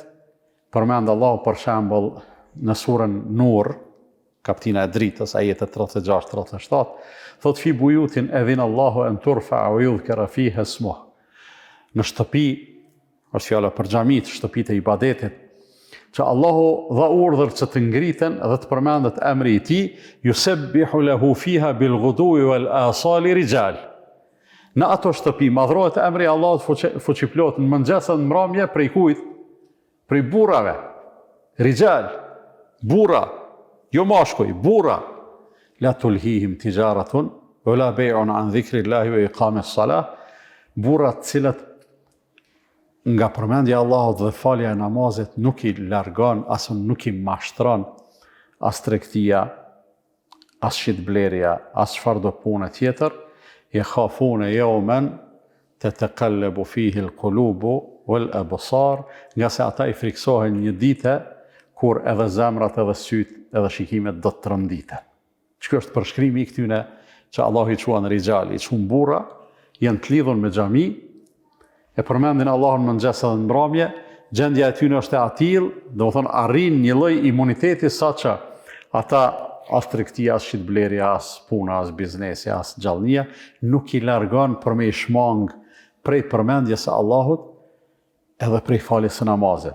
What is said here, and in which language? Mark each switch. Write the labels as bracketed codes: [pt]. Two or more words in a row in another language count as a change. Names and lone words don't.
[sq] Përmend Allah për shembull në surën Nur, kaptina e dritës, ajetet 36-37, thot [ar] في بيوت أذن الله أن ترفع ويذكر فيها اسمه. [sq] Në shtëpi, është fjala për xhamit, shtëpitë e ibadetit, që Allahu dha urdhër që të ngriten dhe të përmendet emri i tij, [ar] يسبح له فيها بالغدو والآصال رجال. [sq] Në ato shtëpi madhrohet emri i Allahut fuqiplot në mëngjes dhe në mbrëmje prej kujt? Prej burrave. Rijal, burra, jo mashkuj, burra. [ar] لا تلهيهم تجارة ولا بيع عن ذكر الله وإقام الصلاة. [sq] Burrat cilat nga përmendja e Allahut dhe falja e namazit nuk i largon, as nuk i mashtron as tregtia, as shitblerja, as çfarë do punë tjetër, [ar] يخافون يوما تتقلب فيه القلوب والأبصار, [sq] nga se ata i friksohen një ditë kur edhe zemrat edhe syt edhe shikimet do të tronditen. Çka është përshkrimi i këtyne që Allahu i quan rijal, i quan burra, janë të lidhur me xhami, e përmendin Allahun mëngjes edhe në mbrëmje, gjendja e tyre është e atill, domethënë arrin një lloj imuniteti saqë ata as tregtia, as shitblerja, as puna, as biznesi, as gjallënia nuk i largon për me i shmang prej përmendjes së Allahut edhe prej faljes së namazit.